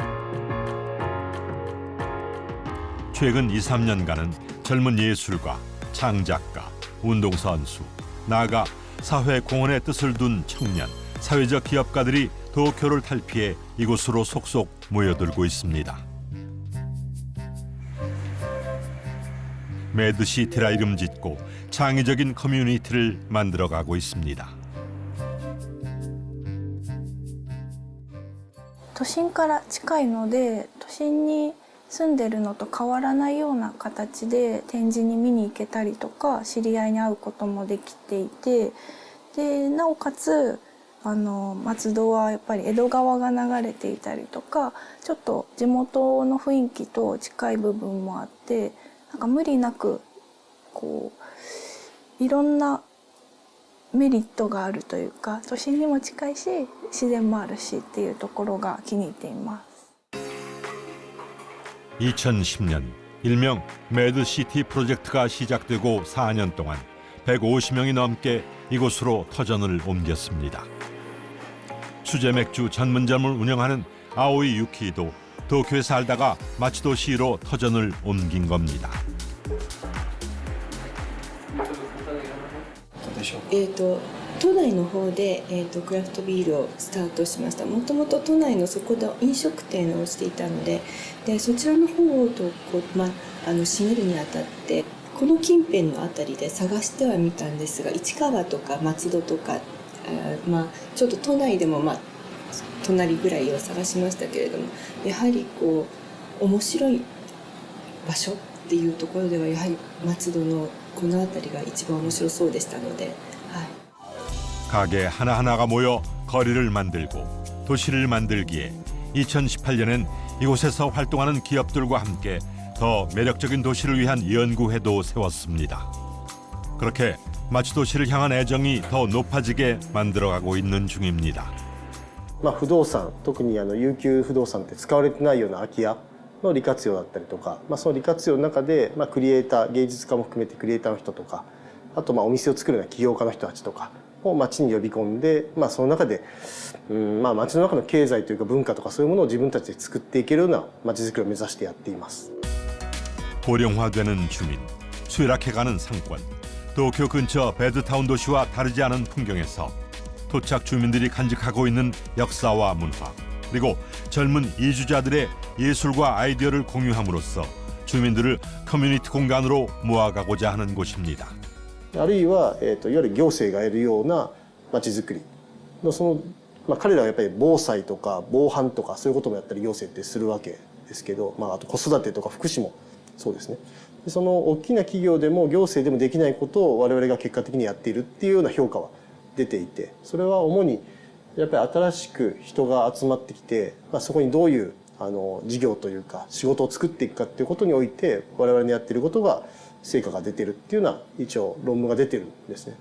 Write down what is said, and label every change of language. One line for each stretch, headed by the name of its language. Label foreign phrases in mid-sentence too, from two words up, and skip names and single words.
Korean: 최근 2, 3년간은 젊은 예술가, 창작가, 운동선수, 나아가 사회 공헌의 뜻을 둔 청년, 사회적 기업가들이 도쿄를 탈피해 이곳으로 속속 모여들고 있습니다. 매드시티라 이름 짓고 창의적인 커뮤니티를 만들어가고 있습니다.
Japanese: 都心から近いので都心に住んでるのと変わらないような形で展示に見に行けたりとか知り合いに会うこともできていてでなおかつ松戸はやっぱり江戸川が流れていたりとかちょっと地元の雰囲気と近い部分もあってなんか無理なくこういろんなメリットがあるというか都心にも近いし自然もあるしっていうところが気に入っています。
Korean: 2010년 일명 매드시티 프로젝트가 시작되고 4년 동안 150명이 넘게 이곳으로 터전을 옮겼습니다. 수제 맥주 전문점을 운영하는 아오이 유키도 도쿄에 살다가 마츠도시로 터전을 옮긴 겁니다.
Japanese: 都内の方で、クラフトビールをスタートしました。もともと都内のそこで飲食店をしていたので、そちらの方を閉めるにあたってこの近辺のあたりで探してはみたんですが、市川とか松戸とか、ちょっと都内でも隣ぐらいを探しましたけれども、やはりこう面白い場所っていうところではやはり松戸のこの辺りが一番面白そうでしたので。
Korean: 가게 하나하나가 모여 거리를 만들고 도시를 만들기에 2018년엔 이곳에서 활동하는 기업들과 함께 더 매력적인 도시를 위한 연구회도 세웠습니다. 그렇게 마츠도시를 향한 애정이 더 높아지게 만들어가고 있는 중입니다.
Japanese: 不動産、特に有給不動産って使われてないような空き家の利活用だったりとか、その利活用の中でクリエイター、芸術家も含めてクリエイターの人とか、あとお店を作るような起業家の人たちとか。を町に呼び込んで、その中で、町の中の経済というか文化とかそういうものを自分たちで作っていけるような町づくりを目指してやっています。
Korean: 고령화되는 주민, 쇠락해가는 상권, 도쿄 근처 배드타운 도시와 다르지 않은 풍경에서 토착 주민들이 간직하고 있는 역사와 문화, 그리고 젊은 이주자들의 예술과 아이디어를 공유함으로써 주민들을 커뮤니티 공간으로 모아가고자 하는 곳입니다.
Japanese: あるいは、いわゆる行政がやるような街づくりの彼らはやっぱり防災とか防犯とかそういうこともやったり行政ってするわけですけど、あと子育てとか福祉もそうですね。でその大きな企業でも行政でもできないことを我々が結果的にやっているっていうような評価は出ていて、それは主にやっぱり新しく人が集まってきて、そこにどういう事業というか仕事を作っていくかっていうことにおいて我々のやっていることが成果が出てるっていうような一応論文が出てるんですね。